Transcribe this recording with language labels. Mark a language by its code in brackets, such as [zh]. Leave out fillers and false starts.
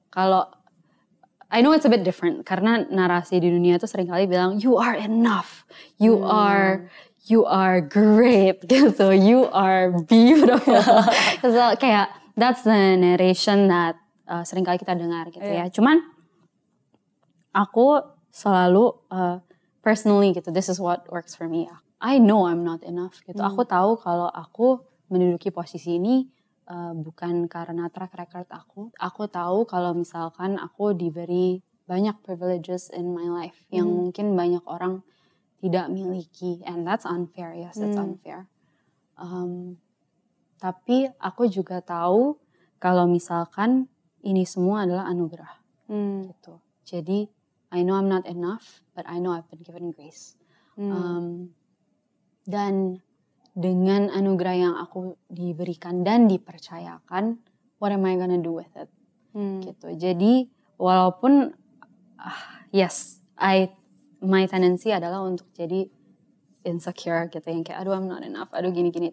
[id] Kalau [en] I know it's a bit different [id] karena narasi di dunia itu seringkali bilang [en] you are enough, you are great [id] gitu, [en] you are beautiful. So, [id] kayak [en] that's the narration that [id] seringkali kita dengar gitu ya. Cuman aku selalu [en] personally [id] gitu, [en] this is what works for me. I know I'm not enough [id] gitu. Aku tahu kalau aku menduduki posisi ini bukan karena track record aku. Aku tahu kalau misalkan aku diberi banyak [en] privileges in my life [id] yang mungkin banyak orang tidak miliki, [en] and that's unfair, yes, that's unfair. [id] Tapi aku juga tahu kalau misalkan ini semua adalah anugerah, gitu. Jadi [en] I know I'm not enough, but I know I've been given grace. [id] Dan dengan anugerah yang aku diberikan dan dipercayakan, [en] what am I gonna do with it? [id] Gitu. Jadi walaupun [en] yes, my tendency [id] adalah untuk jadi insecure gitu, yang kayak aduh [en] I'm not enough, [id] aduh gini-gini.